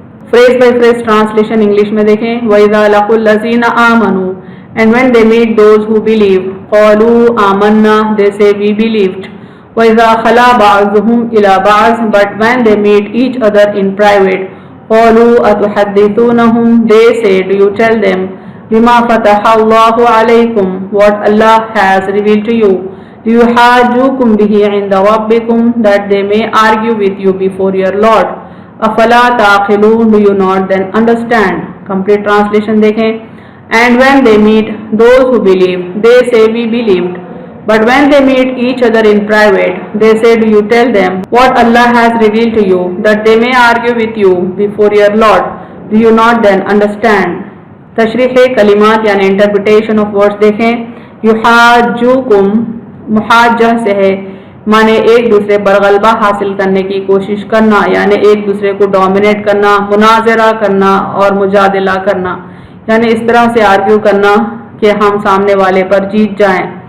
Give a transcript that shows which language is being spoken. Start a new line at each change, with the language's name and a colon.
Urdu: Freeze by freeze translation English میں دیکھیں۔
Arabic: وَإِذَا لَقُوا الَّذِينَ آمَنُوا
English: and when they meet those who believe،
Arabic: قَالُوا آمَنَّا
English: they say we believed۔
Arabic: وَإِذَا خَلَا بَعْضُهُمْ إِلَى بَعْضٍ
English: but when they meet each other in private،
Arabic: قَالُوا أَتُحَدِّثُونَهُم
English: they say do you tell them،
Arabic: بِمَا فَتَحَ اللَّهُ عَلَيْكُمْ
English: what Allah has revealed to you،
Arabic: لِيُحَاجُّوكُمْ بِهِ عِنْدَ رَبِّكُمْ,
English: that they may argue with you before your Lord.
Arabic: أَفَلَا تَعْقِلُونَ,
English: do you not then understand? Complete translation
Urdu: دیکھیں.
English: And when they meet those who believe, they say we believed. But when they meet each other in private, they say, do you tell them what Allah has revealed to you, that they may argue with you before your Lord? Do you not then understand?
Urdu: تشریح کلمات یعنی
English: interpretation of words
Urdu: دیکھیں. یحاجوکم محاجہ سے ہے معنی ایک دوسرے پر غلبہ حاصل کرنے کی کوشش کرنا، یعنی ایک دوسرے کو ڈومینیٹ کرنا، مناظرہ کرنا اور مجادلہ کرنا، یعنی اس طرح سے آرگیو کرنا کہ ہم سامنے والے پر جیت جائیں.